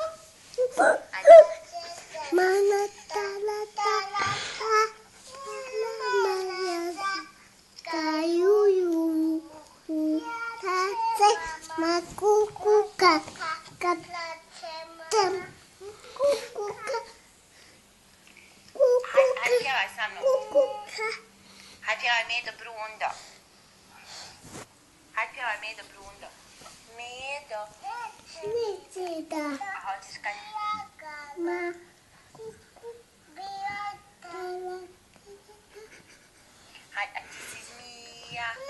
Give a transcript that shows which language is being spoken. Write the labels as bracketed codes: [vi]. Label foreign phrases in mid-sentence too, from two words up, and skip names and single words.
[hr] Mana tarata, tarata, kayuyu, tate, makukuka, katem, kukuka. Hajde pjevaj sa mnom. Hajde pjevaj Medo Brundo. Hajde pjevaj Medo Brundo. Medo. Neće da. A hoćeš kad? Ma. Hajde, a ti si zmija.